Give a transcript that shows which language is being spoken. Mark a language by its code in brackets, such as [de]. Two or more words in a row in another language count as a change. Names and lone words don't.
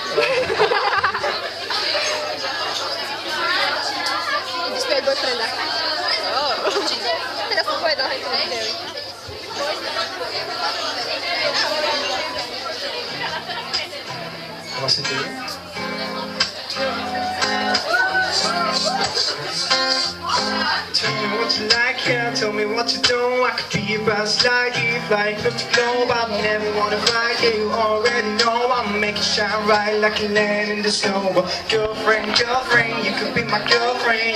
[sk] Ideš spievať boyfrienda. Teraz som povedal, hej, to nevideli. [cs] Vlastně ty? [en] Tell me what you like, yeah, tell me what you don't. I could be a best like you, flying across the globe. I never wanna fight, yeah, you already know. I'ma make it shine right like a land in the snow. Girlfriend, girlfriend, you could be my girlfriend.